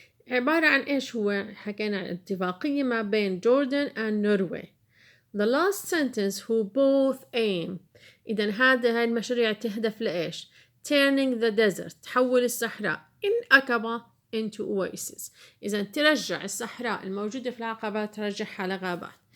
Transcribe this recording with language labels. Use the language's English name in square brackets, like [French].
[Arabic] عبارة عن إيش هو؟ حكينا عن اتفاقية ما بين جوردن and Norway. [English] The last sentence who both aim. [Arabic] إذا هاي المشاريع تهدف لإيش؟ [English] Turning the desert [Arabic] تحول الصحراء [English] in Aqaba into oasis. [Arabic] إذا ترجع الصحراء الموجودة في العقبات ترجعها لغابات.